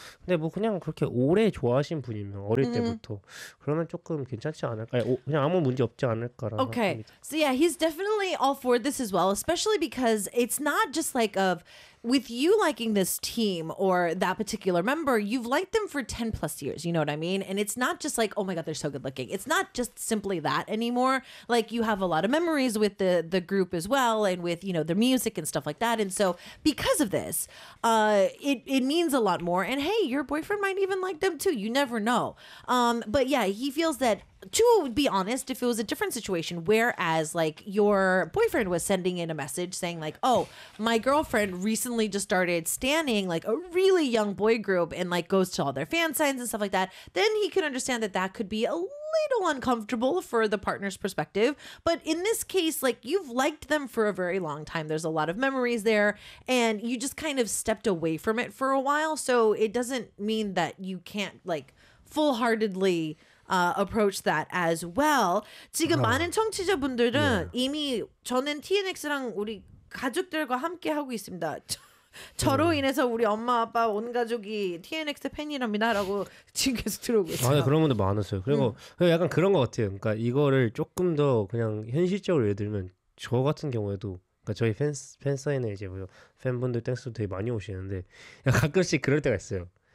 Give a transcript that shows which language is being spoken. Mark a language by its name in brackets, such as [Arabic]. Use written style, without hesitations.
[Korean] 근데 뭐 그냥 그렇게 오래 좋아하신 분이면 어릴 때부터 그러면 조금 괜찮지 않을까? 그냥 아무 문제 없지 않을까라고 okay. 합니다. [English] So yeah, he's definitely all for this as well, especially because it's not just like of with you liking this team or that particular member, you've liked them for 10 plus years, you know what I mean? And it's not just like, oh my God, they're so good looking. It's not just simply that anymore. Like, you have a lot of memories with the group as well and with, you know, their music and stuff like that. And so because of this, it means a lot more. And hey, your boyfriend might even like them too. You never know. But yeah, he feels that, to be honest, if it was a different situation, whereas like your boyfriend was sending in a message saying like, oh, my girlfriend recently just started stanning like a really young boy group and like goes to all their fan signs and stuff like that, then he could understand that that could be a little uncomfortable for the partner's perspective. But in this case, like, you've liked them for a very long time. There's a lot of memories there and you just kind of stepped away from it for a while. So it doesn't mean that you can't like full-heartedly approach that as well. [Korean] 지금 많은 청취자분들은 이미 저는 TNX랑 우리 가족들과 함께 하고 있습니다. 저로 인해서 우리 엄마 아빠 온 가족이 TNX 팬이랍니다라고 지금 계속 들어오고 있어요. 아, 네, 그런 분들 많았어요. 그리고 약간 그런 것 같아요. 그러니까 이거를 조금 더 그냥 현실적으로 예를 들면 저 같은 경우에도 그러니까 저희 팬 사인회 이제 뭐 팬분들 땡스도 되게 많이 오시는데 가끔씩 그럴 때가 있어요.